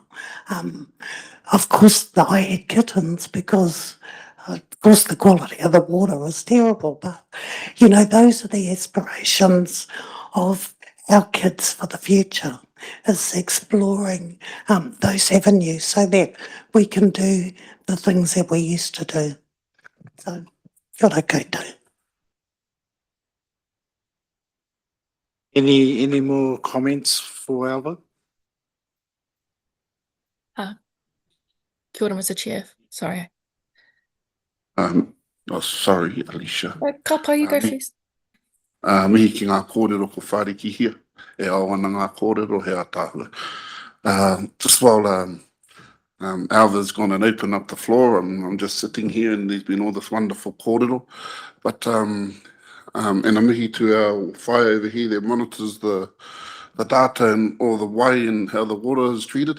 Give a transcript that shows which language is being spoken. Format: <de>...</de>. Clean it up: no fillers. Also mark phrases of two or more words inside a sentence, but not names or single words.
<en>Of course, I had kittens because, of course, the quality of the water was terrible, but, those are the aspirations of our kids for the future, is exploring those avenues so that we can do the things that we used to do. So,</en> <mi>kia ora koutou.</mi> <en>Any more comments for Alva?</en> <mi>Kia ora,</mi> <en>Mr. Chair. Sorry. Sorry, Alicia. Kapa, you go first.</en> <mi>Mihi ki ngā kōrero ko whāriki hia. E awana ngā kōrero he atahua.</mi> <en>Just while Alva's gone and opened up the floor, I'm just sitting here and there's been all this wonderful kōrero. But, and a mihi to our whai over here that monitors the data and all the way and how the water is treated.</en>